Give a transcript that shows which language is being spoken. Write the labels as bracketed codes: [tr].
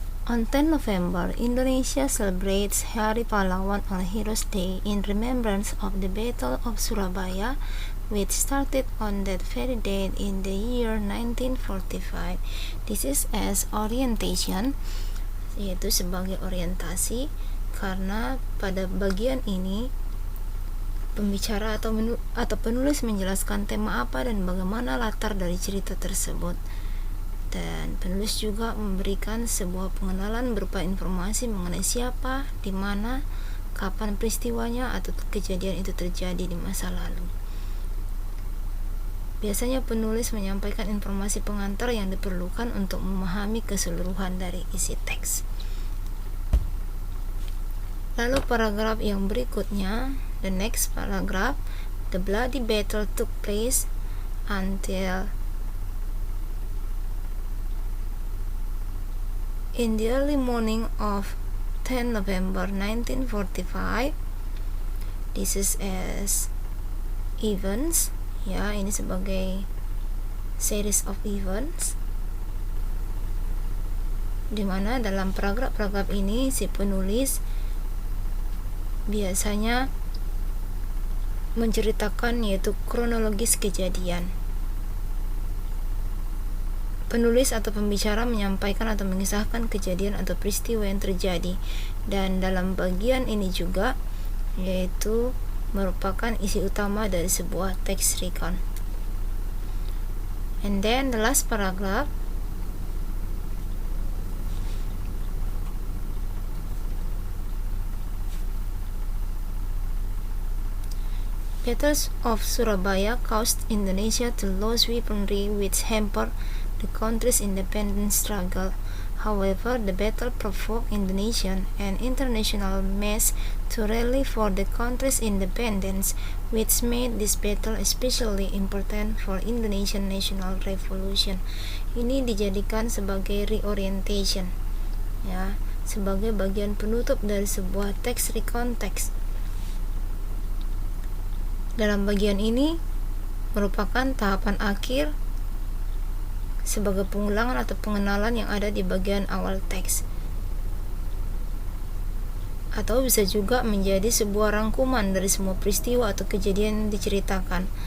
[en] On 10 November, Indonesia celebrates Hari Pahlawan or Heroes Day in remembrance of the Battle of Surabaya, which started on that very date in the year 1945. This is as orientation, [id] yaitu sebagai orientasi, karena pada bagian ini pembicara atau penulis menjelaskan tema apa dan bagaimana latar dari cerita tersebut. Dan penulis juga memberikan sebuah pengenalan berupa informasi mengenai siapa, di mana, kapan peristiwanya atau kejadian itu terjadi di masa lalu. Biasanya penulis menyampaikan informasi pengantar yang diperlukan untuk memahami keseluruhan dari isi teks. Lalu paragraf yang berikutnya, [en] the next paragraph, the bloody battle took place until in the early morning of 10 November 1945. This is as events, [id] ya, ini sebagai series of events, dimana dalam paragraf-paragraf ini si penulis biasanya menceritakan yaitu kronologis kejadian. Penulis atau pembicara menyampaikan atau mengisahkan kejadian atau peristiwa yang terjadi, dan dalam bagian ini juga yaitu merupakan isi utama dari sebuah text recount. [en] And then the last paragraph, Battles of Surabaya caused Indonesia to lose weaponry which hampered the country's independence struggle. However, the battle provoked Indonesian and international mass to rally for the country's independence, which made this battle especially important for Indonesian national revolution. [id] Ini dijadikan sebagai reorientation, ya, sebagai bagian penutup dari sebuah text recount text. Dalam bagian ini merupakan tahapan akhir sebagai pengulangan atau pengenalan yang ada di bagian awal teks, atau bisa juga menjadi sebuah rangkuman dari semua peristiwa atau kejadian yang diceritakan.